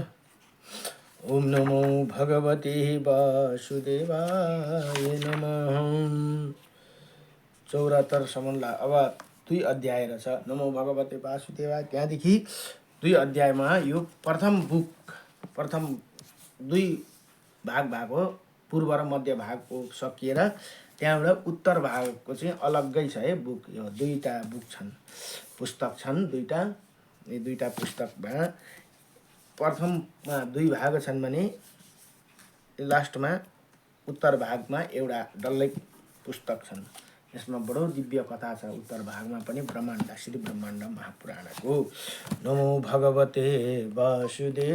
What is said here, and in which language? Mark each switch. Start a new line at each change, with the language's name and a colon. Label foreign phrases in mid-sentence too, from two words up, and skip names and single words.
Sanskrit: ओम नमो भगवते वासुदेवाय नमः।
Nepali: 74 सम्मलाई अब 2 अध्याय रहेछ
Sanskrit: नमो भगवते वासुदेवाय।
Nepali: त्यहाँदेखि 2 अध्यायमा यो प्रथम 2 भाग भएको पूर्व र मध्य भागको सकिएर त्यहाँबाट उत्तर भागको चाहिँ अलग्गै छ है बुक। यो 2टा बुक छन्, पुस्तक छन् 2टा। यी 2टा पुस्तकमा प्रथममा 2 भाग छन् भने लास्टमा उत्तर भागमा एउटा डल्लै पुस्तक छन्। यसमा बडो दिव्य कथा छ उत्तर भागमा पनि, ब्रह्माण्ड श्री ब्रह्माण्ड महापुराणको।
Sanskrit: नमो भगवते वासुदेव।